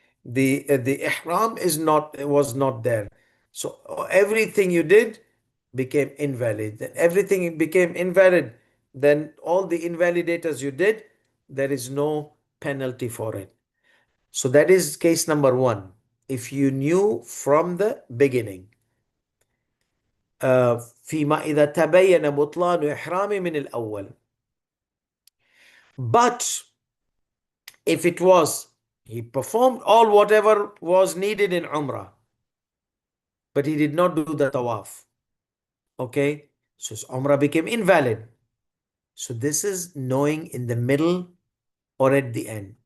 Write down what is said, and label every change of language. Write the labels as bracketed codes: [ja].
[en] The ihram was not there. So everything you did became invalid. Then everything became invalid. Then all the invalidators you did, there is no penalty for it. So that is case number one. If you knew from the beginning, [ar] فيما إذا تبين بطلان إحرامي من الأول. [en] But if it was, he performed all whatever was needed in Umrah, but he did not do the tawaf, okay, so his Umrah became invalid. So this is knowing in the middle or at the end.